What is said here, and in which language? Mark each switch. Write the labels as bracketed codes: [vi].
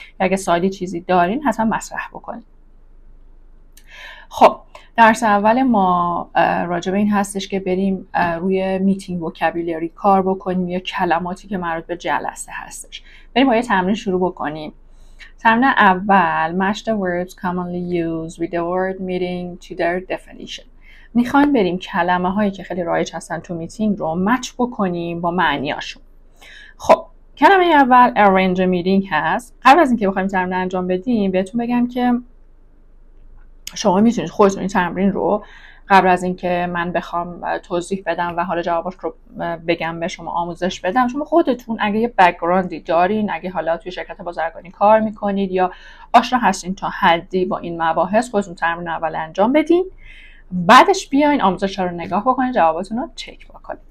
[fa] اگه سوالی چیزی دارین حتما مطرح بکنید. خب درس اول ما راجع به این هستش که بریم روی میتینگ وکابولری کار بکنیم یا کلماتی که مربوط به جلسه هستش. بریم با یه تمرین شروع بکنیم. تمرین اول [en] match the words commonly used with the word meeting to their definition. [fa] میخوایم بریم کلمه هایی که خیلی رایج هستن تو میتینگ رو مچ بکنیم با معنیاشون. خب کلمه اول arrange a meeting هست. قبل از اینکه بخوایم تمرین انجام بدیم بهتون بگم که شما میتونید خودتون این تمرین رو قبل از اینکه من بخوام توضیح بدم و حالا جوابش رو بگم به شما آموزش بدم، شما خودتون اگه یه بک‌گراندی دارین، اگه حالا توی شرکت بازرگانی کار میکنید یا آشنا هستین تا حدی با این مباحث، خودتون تمرین اول انجام بدین، بعدش بیاین آموزش رو نگاه بکنید، جواباتون رو چک بکنید.